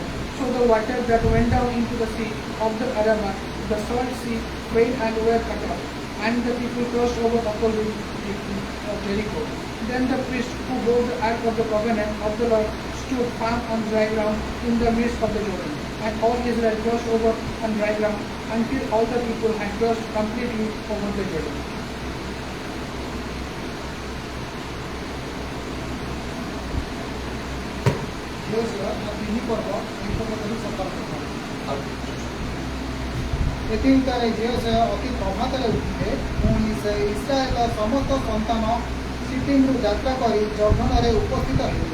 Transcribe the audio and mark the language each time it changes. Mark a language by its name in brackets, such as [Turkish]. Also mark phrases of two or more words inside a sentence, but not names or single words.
[English] So the water that went down into the sea of the Arabah, the salt sea, failed and were cut off, and the people crossed over opposite Jericho. Then the priest who bore the ark of the covenant of the Lord stood firm on dry ground in the midst of the Jordan, and all Israel crossed over on dry ground until all the people had crossed completely over the Jordan. [Odia] ଏଥିରେ ଝିଅ ଅତି ପ୍ରଭାତରେ ଉଠିଲେ, ପୁଣି ସେ ଇସ୍ରାଏଲର ସମସ୍ତ ସନ୍ତାନ ସିଟିମ୍ରୁ ଯାତ୍ରା କରି ଯର୍ଦ୍ଦନରେ ଉପସ୍ଥିତ ହେଲେ।